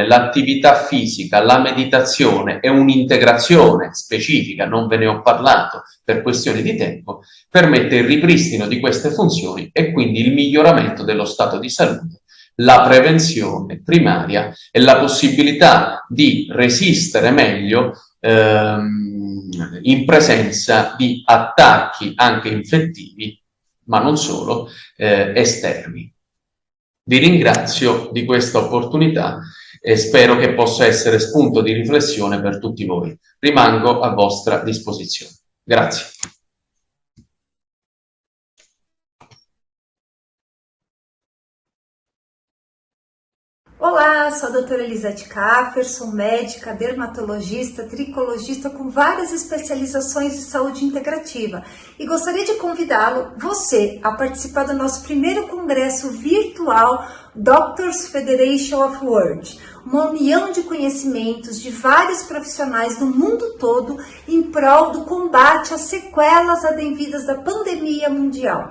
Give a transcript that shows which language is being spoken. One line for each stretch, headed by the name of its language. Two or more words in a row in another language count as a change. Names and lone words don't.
Italian: l'attività fisica, la meditazione e un'integrazione specifica, non ve ne ho parlato per questioni di tempo, permette il ripristino di queste funzioni e quindi il miglioramento dello stato di salute, la prevenzione primaria e la possibilità di resistere meglio in presenza di attacchi anche infettivi, ma non solo, esterni. Vi ringrazio di questa opportunità e spero che possa essere spunto di riflessione per tutti voi. Rimango a vostra disposizione. Grazie.
Portuguese: Olá, sou a doutora Elisete Kaffer, sou médica, dermatologista, tricologista com várias especializações de saúde integrativa e gostaria de convidá-lo, você, a participar do nosso primeiro congresso virtual Doctors Federation of World, uma união de conhecimentos de vários profissionais do mundo todo em prol do combate às sequelas advindas da pandemia mundial.